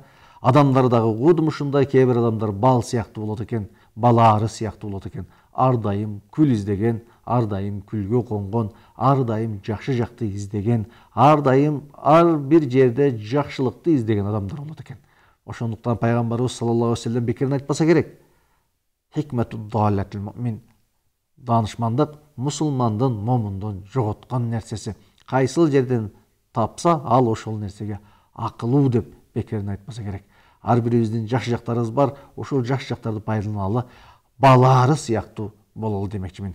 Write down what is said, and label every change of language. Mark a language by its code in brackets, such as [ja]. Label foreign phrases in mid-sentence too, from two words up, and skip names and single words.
[ky] Адамдар дагы кудум ушундай, кээ бир адамдар бал сыяктуу болот экен, балары сыяктуу болот экен. Ар дайым күл издеген, ар дайым күлгө конгон, ар дайым жакшы жакты издеген, ар дайым ар бир жерде жакшылыкты издеген адамдар болот экен. Ошондуктан пайгамбарыбыз [ar] صلى الله عليه وسلم [ky] бекерин айтпаса керек. [ar] الحكمة ضالة المؤمن. [ky] Данышмандык мусулмандын, момундун жоготкон нерсеси. Кайсыл жерден тапса, ал ошол нерсеге акылуу деп бекерин айтпаса керек. Ар бирибиздин жакшы жактарыбыз бар, ошол жакшы жактарды пайдаланалы, балары сыяктуу бололу демекчимин.